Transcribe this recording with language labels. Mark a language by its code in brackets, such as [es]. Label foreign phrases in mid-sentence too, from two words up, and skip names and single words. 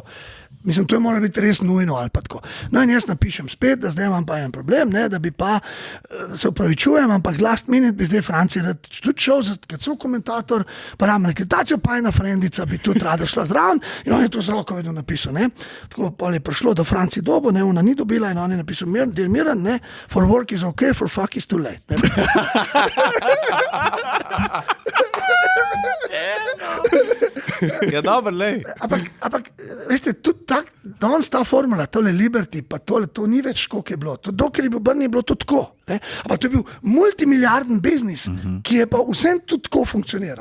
[sl] Mislim, to je moralo biti res nujno ali pa tako. No in jaz napišem spet, da zdaj imam pa en problem, da bi pa se upravičujem, ampak [en] last minute [sl] bi zdaj Franci rad tudi šel, kad so komentator, pa ravno akreditacijo, pa ena frendica bi tudi rada šla zraven in on je to z roko vedno napisal. Tako pa je prišlo do Franci dobo, ona ni dobila in on je napisal, dear Miran, [en] for work is okay, for fuck is too late. [sl] Ja, dobro, lej. Ampak, veste, tudi tak, danes ta formula, tole Liberty, pa tole, to ni več, koliko je bilo. Dokler je bil Brni, je bilo to tako. Ampak to je bil multimiliarden biznis, ki je pa vsem tudi tako funkcioniral.